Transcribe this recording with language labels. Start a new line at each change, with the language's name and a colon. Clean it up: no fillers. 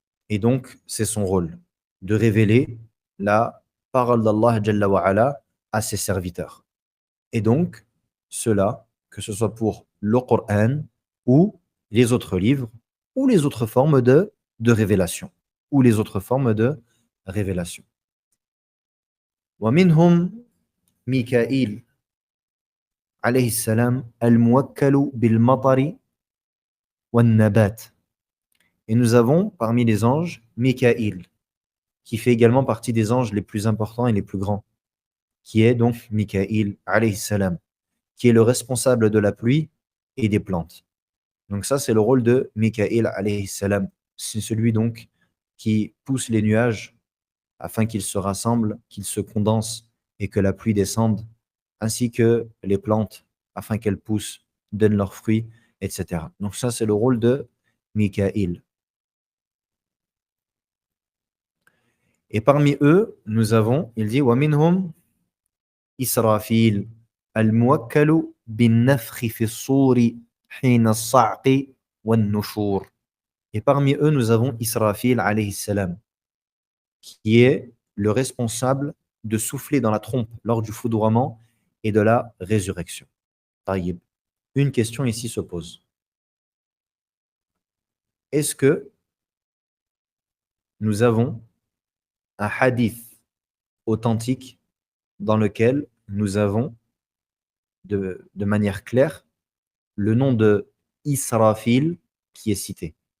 French: Et donc, c'est son rôle de révéler la parole d'Allah Jalla wa Ala à ses serviteurs. Et donc, cela, que ce soit pour le Coran ou les autres livres ou les autres formes de révélation. Ou les autres formes de révélation.
Arabic: ومنهم ميكائيل عليه السلام الموكل بالمطر والنبات.
French: Et nous avons parmi les anges Mikaïl, qui fait également partie des anges les plus importants et les plus grands, qui est donc Mikaïl alayhi salam, qui est le responsable de la pluie et des plantes. Donc ça, c'est le rôle de Mikaïl alayhi salam. C'est celui donc qui pousse les nuages afin qu'ils se rassemblent, qu'ils se condensent et que la pluie descende, ainsi que les plantes afin qu'elles poussent, donnent leurs fruits, etc. Donc ça, c'est le rôle de Mikaïl. Et parmi eux, nous avons, il dit,
Arabic: وَمِنْهُمْ إِسْرَافِيلٌ الْمُوَكَّلُ بِالنَّفْخِ فِي الصُّورِ حِينَ الصَّعْقِ وَالنُّشُورِ.
French: Et parmi eux, nous avons Israfil, alayhi salam, qui est le responsable de souffler dans la trompe lors du foudroiement et de la résurrection. Taïb. Une question ici se pose. Est-ce que nous avons un hadith authentique dans lequel nous avons de manière claire le nom de Israfil qui est cité?